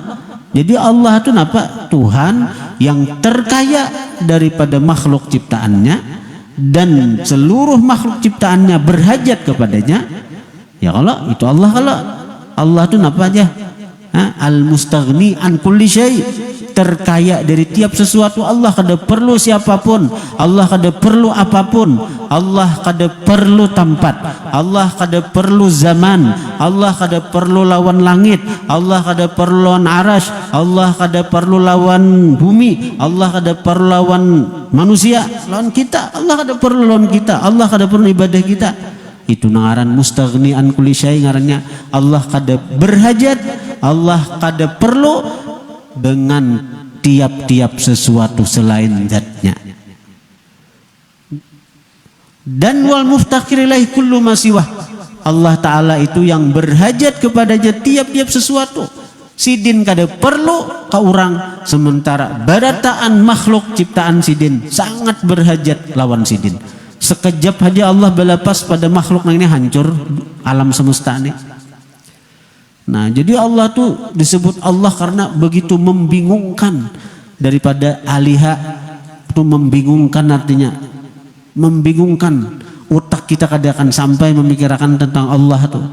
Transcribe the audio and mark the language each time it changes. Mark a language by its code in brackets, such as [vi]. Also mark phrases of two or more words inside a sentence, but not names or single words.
[id] Jadi Allah itu apa? Tuhan yang terkaya daripada makhluk ciptaannya, dan seluruh makhluk ciptaannya berhajat kepadanya. Ya kalau itu Allah, kalau Allah itu apa aja? [ar] المستغني عن كل شيء, [id] terkaya dari tiap sesuatu. [bjn] Allah kada perlu siapapun, Allah kada perlu apapun, Allah kada perlu tempat, Allah kada perlu zaman, Allah kada perlu lawan langit, Allah kada perlu lawan arash, Allah kada perlu lawan bumi, Allah kada perlu lawan manusia, lawan kita, Allah kada perlu lawan kita, Allah kada perlu ibadah kita. Itu ngaran [ar] مستغني عن كل شيء, [bjn] ngarannya Allah kada berhajat, Allah kada perlu dengan tiap-tiap sesuatu selain zatnya. [id] Dan [ar] والمفتقر إليه كل ما سواه, [id] Allah Ta'ala itu yang berhajat kepadanya tiap-tiap sesuatu. [bjn] Sidin kada perlu ke orang, sementara barataan makhluk ciptaan sidin sangat berhajat lawan sidin. Sekejap aja Allah balapas pada makhluk ini hancur alam semesta ini. [id] Nah jadi Allah tuh disebut Allah karena begitu membingungkan daripada aliha. Itu membingungkan, artinya membingungkan, otak kita kadang akan sampai memikirkan tentang Allah tuh.